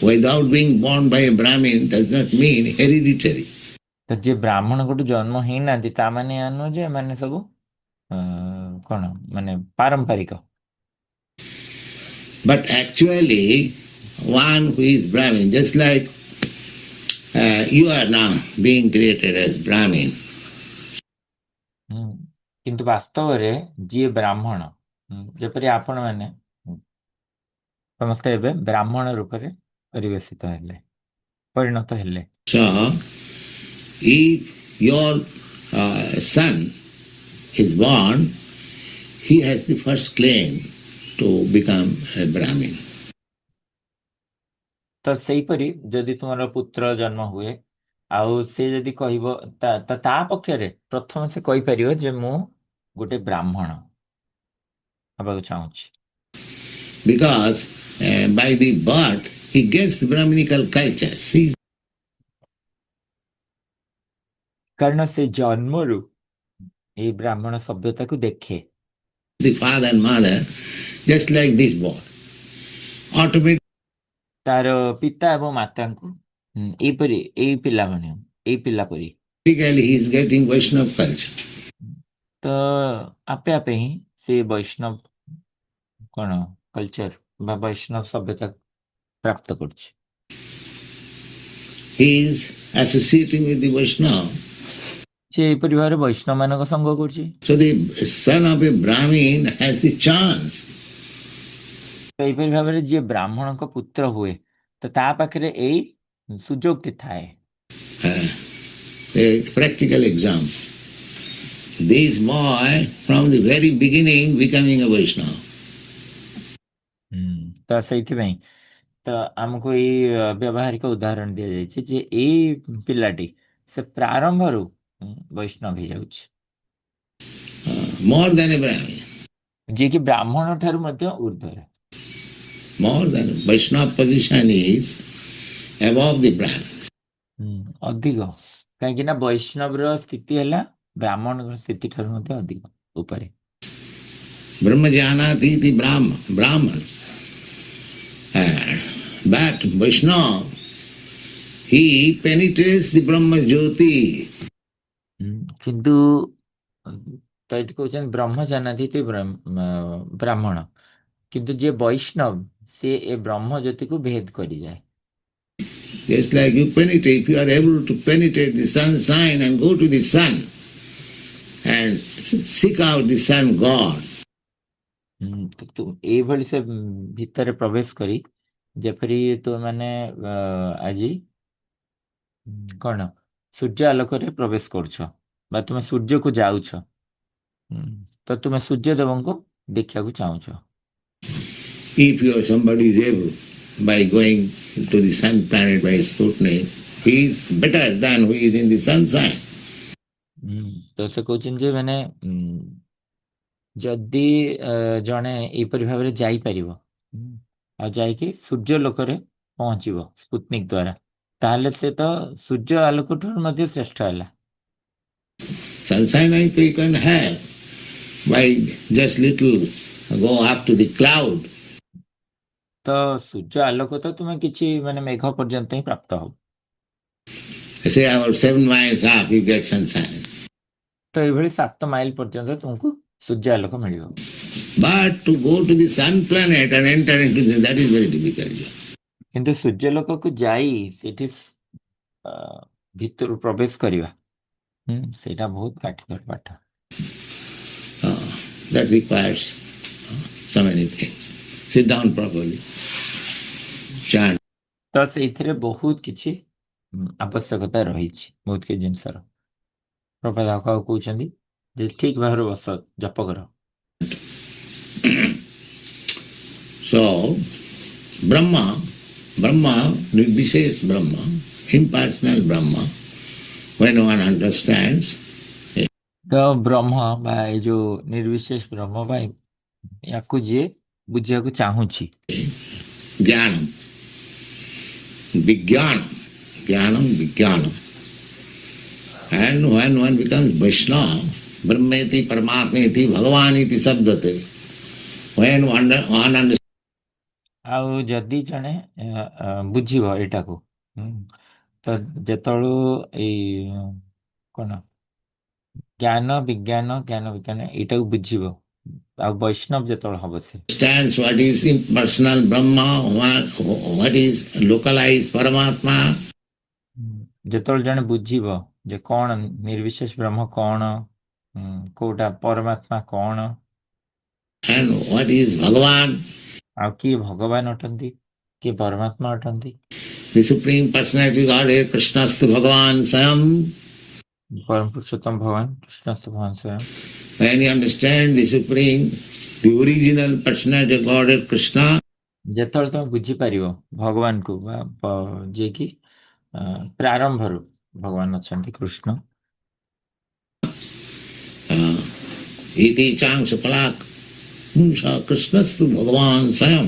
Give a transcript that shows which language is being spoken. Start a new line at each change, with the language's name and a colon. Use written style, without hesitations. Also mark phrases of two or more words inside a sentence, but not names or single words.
English: without being born by a Brahmin does not mean hereditary.
Odia: ତ ଯିଏ ବ୍ରାହ୍ମଣ ଗୋଟେ ଜନ୍ମ ହେଇନାହାନ୍ତି ତା ମାନେ ଏହା ନୁହଁ ଯେ ଏମାନେ ସବୁ କଣ ମାନେ ପାରମ୍ପରିକ।
English: But actually, one who is Brahmin, just like you are now being created as Brahmin.
Odia: କିନ୍ତୁ ବାସ୍ତବରେ ଯିଏ ବ୍ରାହ୍ମଣ ଯେପରି ଆପଣ ମାନେ ସମସ୍ତେ ଏବେ ବ୍ରାହ୍ମଣ ରୂପରେ ପରିବେଶିତ ହେଲେ ପରିଣତ ହେଲେ।
English: So, if your son is born, he has the first claim to become a Brahmin.
Odia: ତ ସେଇପରି ଯଦି ତୁମର ପୁତ୍ର ଜନ୍ମ ହୁଏ ଆଉ ସେ ଯଦି କହିବ ତା ପକ୍ଷରେ ପ୍ରଥମେ ସେ କହିପାରିବ ଯେ ମୁଁ ଗୋଟେ ବ୍ରାହ୍ମଣ ହେବାକୁ ଚାହୁଁଛି।
English: Because by the birth he gets the Brahminical culture. See,
Odia: କାରଣ ସେ ଜନ୍ମରୁ ଏଇ ବ୍ରାହ୍ମଣ ସଭ୍ୟତାକୁ ଦେଖେ।
English: the father and mother, just like this boy, automatically
Odia: ତାର ପିତା ଏବଂ ମାତାଙ୍କୁ ଏଇପରି ଏଇ ପିଲା ପରି
English: he is getting Vaishnava culture.
Odia: ତ ଆପେ ଆପେ ହିଁ ସେ ବୈଷ୍ଣବ କଣ କଲଚର ବା ବୈଷ୍ଣବ ସଭ୍ୟତା ପ୍ରାପ୍ତ କରୁଛି।
English: He is associating with the Vaishnava.
Odia: ସେ ଏହିପରି ଭାବରେ ବୈଷ୍ଣବ ମାନଙ୍କ ସଙ୍ଗ କରୁଛି।
English: So the son of a Brahmin has the chance.
Odia: ଏହିପରି ଭାବରେ ଯିଏ ବ୍ରାହ୍ମଣଙ୍କ ପୁତ୍ର ହୁଏ ତ ତା ପାଖରେ ଏଇ ସୁଯୋଗଟି ଥାଏ।
English: A practical example. This boy from the very beginning becoming a Vaishnava.
Odia: ତ ସେଇଥିପାଇଁ ତ ଆମକୁ ଏଇ ବ୍ୟବହାରିକ ଉଦାହରଣ ଦିଆଯାଇଛି ଯେ ଏଇ ପିଲାଟି ସେ ପ୍ରାରମ୍ଭରୁ ବୈଷ୍ଣବ ହେଇଯାଉଛି।
English: More than a Brahmin.
Odia: ଯିଏକି ବ୍ରାହ୍ମଣ ଠାରୁ ମଧ୍ୟ ଉର୍ଦ୍ଧ୍ୱରେ।
English: More than Vaishnava position is above the Brahmins.
Odia: ଅଧିକ କାହିଁକି ନା ବୈଷ୍ଣବର ସ୍ଥିତି ହେଲା ବ୍ରାହ୍ମଣଙ୍କ ସ୍ଥିତି ଠାରୁ ମଧ୍ୟ ଅଧିକ ଉପରେ।
Sanskrit: Brahmajanati iti Brahman.
English: But Vaishnava, he penetrates the Brahma Jyoti.
Odia: କିନ୍ତୁ ତ ଏଠି କହୁଛନ୍ତି
Sanskrit: ବ୍ରହ୍ମ ଜାନାତି ବ୍ରାହ୍ମଣ,
Odia: କିନ୍ତୁ ଯିଏ ବୈଷ୍ଣବ ସେ ଏ ବ୍ରହ୍ମ ଜ୍ୟୋତିକୁ ଭେଦ କରିଯାଏ।
English: Just like you penetrate, if you are able to penetrate the sunshine and go to the sun and seek out the sun God.
Odia: ଏଇଭଳି ସେ ଭିତରେ ପ୍ରବେଶ କରି ଯେପରି ତୁମେ ଆଜି କଣ ସୂର୍ଯ୍ୟ ଆଲୋକରେ ପ୍ରବେଶ କରୁଛ ବା ତୁମେ ସୂର୍ଯ୍ୟକୁ ଯାଉଛ ତ ତୁମେ ସୂର୍ଯ୍ୟଦେବଙ୍କୁ ଦେଖିବାକୁ ଚାହୁଁଛ।
English: If somebody is able by going to the sun planet by Sputnik, he is better than who is in the sunshine.
Odia: ତ ସେ କହୁଛନ୍ତି ଯେ ମାନେ ଯଦି ଜଣେ ଏଇପରି ଭାବରେ ଯାଇପାରିବ ଆଉ ଯାଇକି ସୂର୍ଯ୍ୟ ଲୋକରେ ପହଞ୍ଚିବ ସ୍ପୁଟନିକ ଦ୍ୱାରା ତାହେଲେ ସେ ତ ସୂର୍ଯ୍ୟ ଆଲୋକ ଠାରୁ ମଧ୍ୟ ଶ୍ରେଷ୍ଠ ହେଲା।
English: Sunshine you can have by just little go up to the cloud.
Odia: ତ ସୂର୍ଯ୍ୟ ଆଲୋକ ତ ତୁମେ କିଛି ମାନେ ମେଘ ପର୍ଯ୍ୟନ୍ତ ହିଁ ପ୍ରାପ୍ତ ହବ।
English: Say about 7 miles up you get sunshine.
Odia: ତ ଏଇଭଳି 7 ମାଇଲ ପର୍ଯ୍ୟନ୍ତ ତୁମକୁ ସୂର୍ଯ୍ୟ ଆଲୋକ ମିଳିବ।
English: But to go to the sun planet and enter into this, that is very difficult.
Odia: କିନ୍ତୁ ସୂର୍ଯ୍ୟ ଲୋକକୁ ଯାଇ ସେଠି ଭିତରୁ ପ୍ରବେଶ କରିବା ସେଇଟା ବହୁତ କାଠିକର ପାଠ।
English: That requires so many things. Sit down properly. Chant.
Odia: ତ ସେଇଥିରେ ବହୁତ କିଛି ଆବଶ୍ୟକତା ରହିଛି, ବହୁତ କିଛି ଜିନିଷର। ପ୍ରଭୁପାଦ କହୁଛନ୍ତି ଯେ ଠିକ ଭାବରେ ବସ ଜପ କର।
English: So Brahma, Nirvishesh Brahma, impersonal Brahma, when one understands.
Odia: ତ ବ୍ରହ୍ମ ବା ଏ ଯୋଉ ନିର୍ବିଶେଷ ବ୍ରହ୍ମ ବା ୟାକୁ ଯିଏ ବୁଝିବାକୁ ଚାହୁଁଛି
Sanskrit: Jnanam, Vijnanam.
English: And when one becomes Vaishnava,
Sanskrit: Brahmeti, Paramatmeti, Bhagavaniti Sabdate,
English: when one understands.
Odia: ଆଉ ଯଦି ଜଣେ ବୁଝିବ ଏଇଟାକୁ ତ ଯେତେବେଳୁ ଏଇ କଣ ଜ୍ଞାନ ବିଜ୍ଞାନ ଏଇଟାକୁ ବୁଝିବ ଆଉ ବୈଷ୍ଣବ ଯେତେବେଳେ ହବ ସେ
English: Understands what is impersonal Brahma, what is localized Paramatma,
Odia: ଯେତେବେଳେ ଜଣେ ବୁଝିବ ଯେ କଣ ନିର୍ବିଶେଷ ବ୍ରହ୍ମ କଣ କୋଉଟା ପରମାତ୍ମା କଣ
English: and what is Bhagavan,
Odia: ଆଉ କିଏ ଭଗବାନ ଅଟନ୍ତି କିଏ ପରମାତ୍ମା ଅଟନ୍ତି
English: the Supreme Personality Godhead,
Sanskrit: Krishnastu Bhagavan Sayam.
Odia: ପରମ ପୁରୁଷୋତ୍ତମ ଭଗବାନ
Sanskrit: କୃଷ୍ଣସ୍ତ ଭଗବାନ ସ୍ୱୟଂ
English: When you understand the Supreme, the original Personality of Godhead, Krishna,
Odia: ଯେତେବେଳେ ତମେ ବୁଝିପାରିବ ଭଗବାନଙ୍କୁ ବା ଯିଏକି ପ୍ରାରମ୍ଭରୁ ଭଗବାନ ଅଛନ୍ତି କୃଷ୍ଣ
Sanskrit: iti changsha palak punsa Krishnastu Bhagavan Sayam.